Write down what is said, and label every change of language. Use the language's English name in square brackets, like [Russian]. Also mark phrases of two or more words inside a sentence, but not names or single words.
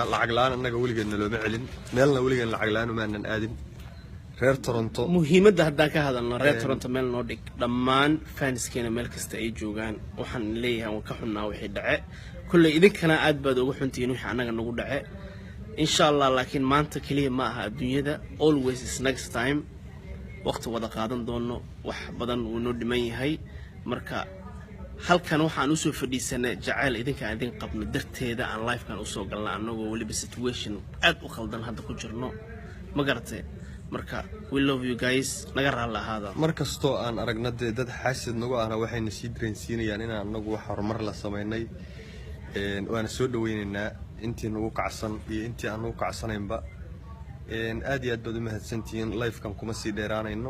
[Somali] lacag la'aan annaga weligeedna looma celin, meelna weligeedna lacag la'aan maanan aadin. reer Toronto muhiimadda haddaan ka hadalno reer Toronto meel noo dhig dhammaan fanskeena meel kasta ay joogaan. waxaan leeyahay waan ka xunnaa wixii dhace. kullay idinkana aad baad ugu xuntihiin wixii annaga nagu dhace. [Arabic] insha Allah [Somali] laakiin maanta kaliya ma aha adduunyada. [English] always is next time. [Somali] waqti wada qaadan doono, wax badan uu noo dhiman yahay. marka halkan waxaan u soo fadhiisanay jacayl idinka idin qabno darteeda aan live kan u soo galnaa anagoo waliba situation aad u khaldan hadda ku jirno. ma garatay? marka [English] we love you guys. [Somali] naga raali ahaada. markastoo aan aragna dad xaasid nagu ahna waxayna sii dareensiinayaan inaan anagu wax horumar la sameynay. waana soo dhaweynaynaa intii nagu kacsan iyo intii aan nagu kacsanaynba. aad iyo aad baad u mahadsantihiin. live-kan kuma sii dheeraanayno.